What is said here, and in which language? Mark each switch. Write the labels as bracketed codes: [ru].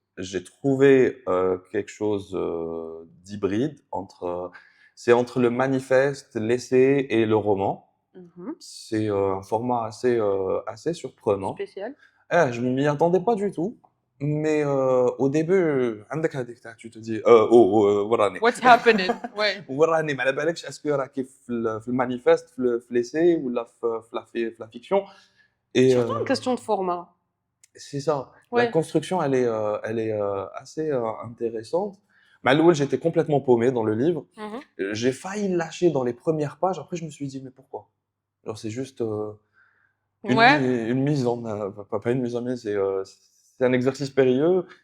[fr] J'ai trouvé quelque chose d'hybride c'est entre le manifeste, l'essai et le roman. Mhm. C'est un format assez surprenant. Spécial. Je m'y attendais pas du tout, mais au début, [ar] عندك هذيك تاع [fr] tu te dis [ar] وراني [en] What's happening? [fr] Ouais. [ar] وراني ما على بالكش اسكو راه كيف في المانيفست في l'essai ولا في la fiction. [fr] Et Surtout en question de format. c'est ça. La Ouais. construction, elle est assez intéressante. Mais à l'ouest, j'étais complètement paumé dans le livre. Mhm. J'ai failli le lâcher dans les premières pages. Après, je me suis dit, mais pourquoi? Alors, c'est juste Ouais. une mise en, pas une mise en mise, c'est un exercice périlleux.